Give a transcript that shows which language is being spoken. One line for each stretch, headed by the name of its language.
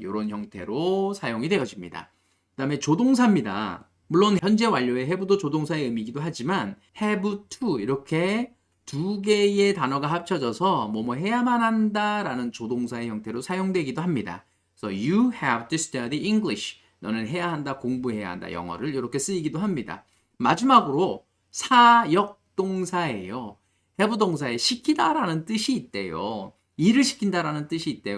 Korean: 이런 형태로 사용이 되어집니다. 그 다음에 조동사입니다. 물론 현재 완료의 have도 조동사의 의미이기도 하지만 have to 이렇게 두 개의 단어가 합쳐져서 뭐뭐 해야만 한다라는 조동사의 형태로 사용되기도 합니다.
English: So you have to study English.
Korean: 너는 해야 한다, 공부해야 한다, 영어를 이렇게 쓰이기도 합니다. 마지막으로 사역동사예요. have 동사에 시키다라는 뜻이 있대요. 일을 시킨다라는 뜻이 있대요.